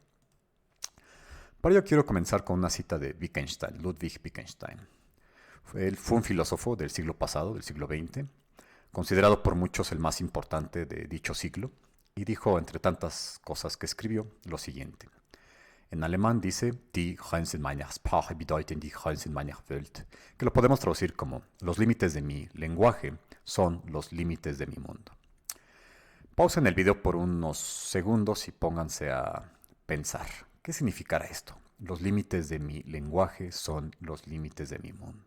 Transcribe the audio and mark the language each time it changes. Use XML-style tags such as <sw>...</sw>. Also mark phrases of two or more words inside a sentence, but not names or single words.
<es>Para ello quiero comenzar con una cita de Wittgenstein, Ludwig Wittgenstein. Él fue un filósofo del siglo pasado, del siglo XX, considerado por muchos el más importante de dicho siglo, y dijo, entre tantas cosas que escribió, lo siguiente. En alemán dice,</es> <de>die Grenzen meiner Sprache bedeuten die Grenzen meiner Welt,</de> <es>que lo podemos traducir como, los límites de mi lenguaje son los límites de mi mundo. Pausen el video por unos segundos y pónganse a pensar. ¿Qué significará esto? Los límites de mi lenguaje son los límites de mi mundo.</es>